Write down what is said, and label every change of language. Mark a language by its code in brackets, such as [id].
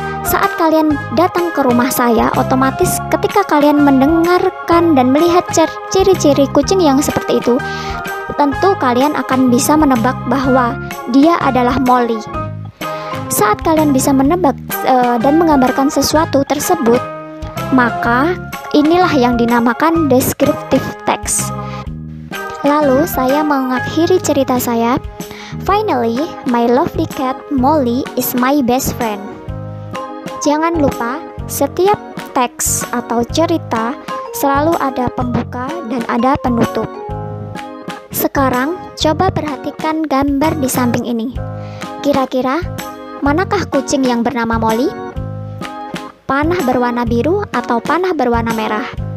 [id] Saat kalian datang ke rumah saya, otomatis ketika kalian mendengarkan dan melihat ciri-ciri kucing yang seperti itu, tentu kalian akan bisa menebak bahwa dia adalah Molly. Saat kalian bisa menebak dan menggambarkan sesuatu tersebut, maka inilah yang dinamakan descriptive text. Lalu saya mengakhiri cerita saya. [en] Finally, my lovely cat Molly is my best friend. [id] Jangan lupa, setiap teks atau cerita selalu ada pembuka dan ada penutup. Sekarang, coba perhatikan gambar di samping ini. Kira-kira, manakah kucing yang bernama Molly? Panah berwarna biru atau panah berwarna merah?